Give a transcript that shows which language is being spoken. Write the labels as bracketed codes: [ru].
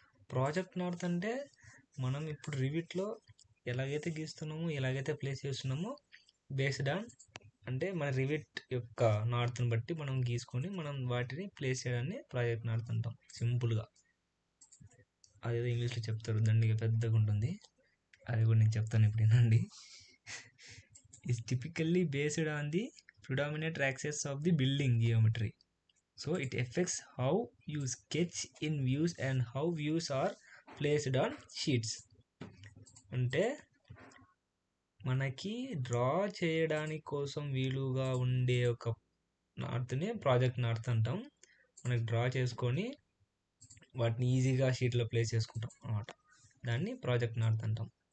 [te] Project north అంటే మనం ఇప్పుడు రివిట్లో ఎలాగైతే గీస్తున్నామో, ఎలాగైతే ప్లేస్ చేస్తున్నామో బేస్డ్ ఆన్ అంటే మన రివిట్ యొక్క నార్త్ని బట్టి మనం గీసుకొని మనం వాటిని ప్లేస్ చేయడాన్ని ప్రాజెక్ట్ నార్త్ అంటాం సింపుల్గా. అదేదో ఇంగ్లీష్లో చెప్తారు, దండిగా పెద్దగా ఉంటుంది, అది కూడా నేను చెప్తాను ఇప్పుడు వినండి. [en] Is typically based on the predominant axis of the building geometry. So it affects how you sketch in views and how views are placed on sheets. [te] అంటే మనకి డ్రా చేయడానికి కోసం వీలుగా ఉండే ఒక నార్త్ని ప్రాజెక్ట్ నార్త్ అంటాం. మనకి డ్రా చేసుకొని వాటిని ఈజీగా షీట్లో ప్లేస్ చేసుకుంటాం అన్నమాట, దాన్ని ప్రాజెక్ట్ నార్త్ అంటాం.